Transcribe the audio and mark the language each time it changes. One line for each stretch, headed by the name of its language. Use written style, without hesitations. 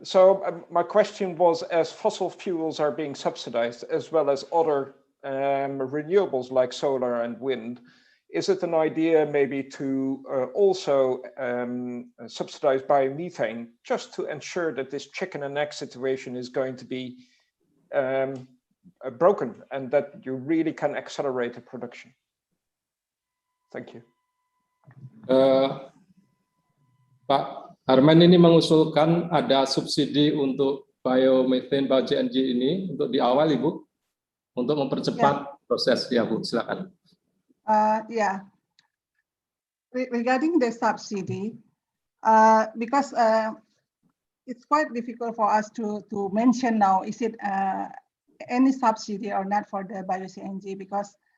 English: So my question was, as fossil fuels are being subsidized, as well as other renewables like solar and wind, is it an idea maybe to also subsidize biomethane, just to ensure that this chicken and egg situation is going to be broken and that you really can accelerate the production? Thank you.
Indonesian: Pak Harman ini mengusulkan ada subsidi untuk biomethane, Bio-CNG ini untuk di awal, Ibu, untuk mempercepat proses. Ya, Bu, silakan.
English: Yeah, regarding the subsidy, because it's quite difficult for us to mention now, is it any subsidy or not for the Bio-CNG, because